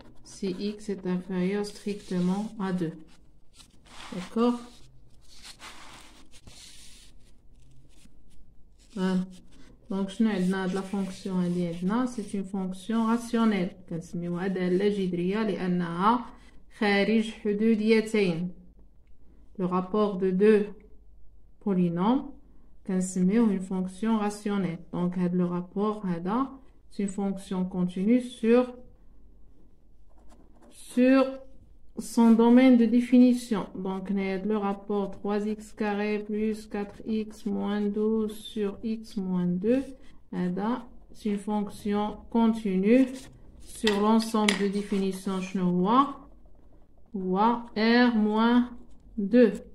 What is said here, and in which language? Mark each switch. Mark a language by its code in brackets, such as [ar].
[fr] Si x est inférieur strictement à 2. D'accord? Voilà. Donc, je n'ai de la fonction c'est une fonction rationnelle. [ar] كنسميوها دالة جذرية لأنها خارج حدوديتين. [fr] Le rapport de deux polynômes [ar] كنسميوه [fr] une fonction rationnelle. Donc, le rapport c'est une fonction continue sur son domaine de définition. Donc, le rapport 3x carré plus 4x moins 12 sur x moins 2, c'est une fonction continue sur l'ensemble de définition ou r moins 2.